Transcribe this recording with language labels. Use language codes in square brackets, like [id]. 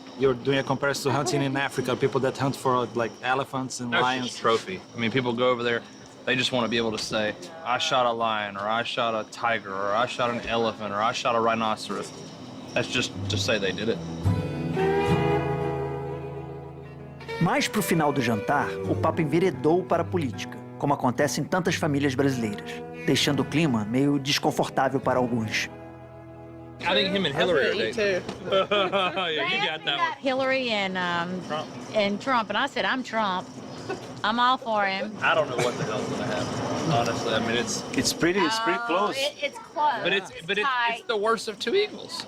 [en] You're doing a comparison to hunting in Africa, people that hunt for like elephants and That's lions. just trophy. I mean, people go over there, they just want to be able to say, I shot a lion, or I shot a tiger, or I shot an elephant, or I shot a rhinoceros. That's just to say they did it. [pt] Mais pro final do jantar, o papo enveredou para a política, como acontece em tantas famílias brasileiras, deixando o clima meio desconfortável para alguns. [en] I think him and Hillary are dating. Yeah, you got that one. Hillary and Trump, and I said I'm Trump. I'm all for him. I don't know what the hell's gonna happen. Honestly, I mean it's pretty close. It's close. but it's the worst of two evils.